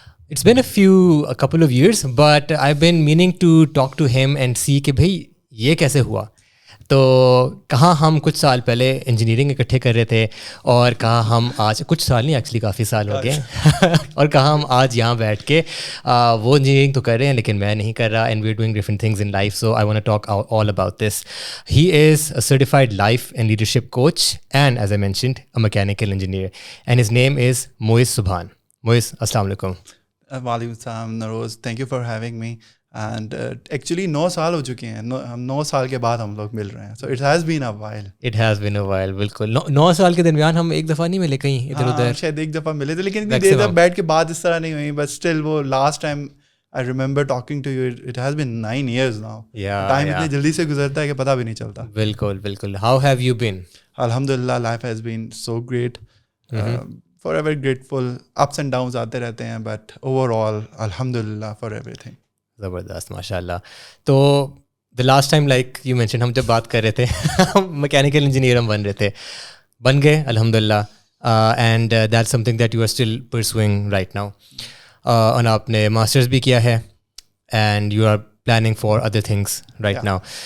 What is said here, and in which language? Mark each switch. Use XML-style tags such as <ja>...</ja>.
<en>It's been a couple of years, but I've been meaning to talk to him and see</en> <ur>کہ بھئی یہ کیسے ہوا. تو کہاں ہم کچھ سال پہلے انجینئرنگ اکٹھے کر رہے تھے اور کہاں ہم آج کچھ سال نہیں ایکچولی کافی سال ہو گئے اور کہاں ہم آج یہاں بیٹھ کے وہ انجینئرنگ تو کر رہے ہیں لیکن میں نہیں کر رہا</ur> <en>And we are doing different things in life. So I want to talk all about this. He is a certified life and leadership coach and as I mentioned a mechanical engineer and his name is Moiz Subhan. Moiz السلام علیکم. وعلیکم السلام Nauroz, thank you for having me.</en> <ur>And actually 9 سال ہو چکے ہیں, ہم 9 سال کے بعد ہم لوگ مل رہے ہیں.</ur> <en>So it has been a while.</en> <ur>بالکل 9 سال کے درمیان ہم ایک دفعہ نہیں ملے کہیں ادھر ادھر, شاید ایک دفعہ ملے تھے لیکن اتنی دیر بیٹھ کے بات اس طرح نہیں ہوئی.</ur> <en>But still وہ last time I remember talking to you, it has been 9 years now.</en> <ur>Time اتنی جلدی سے گزرتا ہے کہ پتہ بھی نہیں چلتا. بالکل.</ur> <en>How have you been? Alhamdulillah, life has been so great. Forever grateful. Ups and downs</en> <ur>آتے رہتے ہیں</ur> <en>but overall alhamdulillah for everything.</en> <ur>زبردست ماشاء اللہ. تو</ur> <en>the last time like you mention</en> <ur>ہم جب بات کر رہے تھے میکینیکل انجینئر ہم بن گئے الحمد للہ.</ur> <en>And that something that you are still pursuing right now.</en> <ur>اور آپ نے ماسٹرز بھی کیا ہے</ur> <en>And you are planning for other things right now.</en>